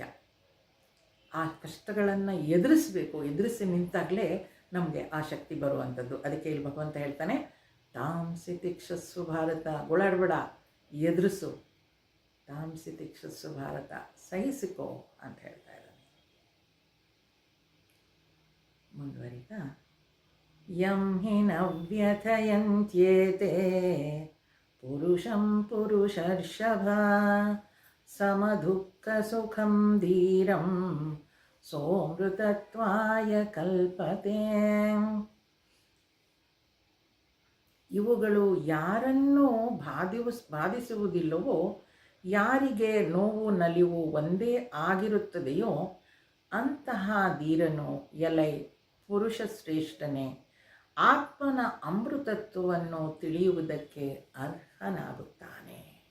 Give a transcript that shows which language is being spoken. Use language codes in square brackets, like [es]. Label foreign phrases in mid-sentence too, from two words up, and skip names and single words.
[kn] ಆ ಕಷ್ಟಗಳನ್ನು ಎದುರಿಸಿ ನಿಂತಾಗಲೇ ನಮಗೆ ಆ ಶಕ್ತಿ ಬರುವಂಥದ್ದು. ಅದಕ್ಕೆ ಇಲ್ಲಿ ಭಗವಂತ ಹೇಳ್ತಾನೆ, [sa] ತಾಂಸಿ ತಿಕ್ಷಸ್ಸು ಭಾರತ. [kn] ಗೋಳಾಡಬೇಡ, ಎದುರಿಸು. [sa] ತಾಂಸಿ ತಿಕ್ಷಸ್ಸು ಭಾರತ, [kn] ಸಹಿಸಿಕೋ ಅಂತ ಹೇಳ್ತಾ ಇದ್ದಾನೆ. ಮುಂದುವರಿತಾ, [sa] ಯಂ ಹಿ ನ ವ್ಯಥಯಂತ್ಯೇತೆ ಪುರುಷಂ ಪುರುಷರ್ಷಭ ಸಮದುಃಖ ಸುಖಂ ಧೀರಂ ಸೋಮೃತತ್ವಾಯ ಕಲ್ಪತೆ. [kn] ಇವುಗಳು ಯಾರನ್ನೂ ಬಾಧಿಸುವುದಿಲ್ಲವೋ, ಯಾರಿಗೆ ನೋವು ನಲಿವು ಒಂದೇ ಆಗಿರುತ್ತದೆಯೋ ಅಂತಹ ಧೀರನು, ಎಲೈ ಪುರುಷ ಶ್ರೇಷ್ಠನೇ, ಆತ್ಮನ ಅಮೃತತ್ವವನ್ನು ತಿಳಿಯುವುದಕ್ಕೆ ಅರ್ಹನಾಗುತ್ತಾನೆ.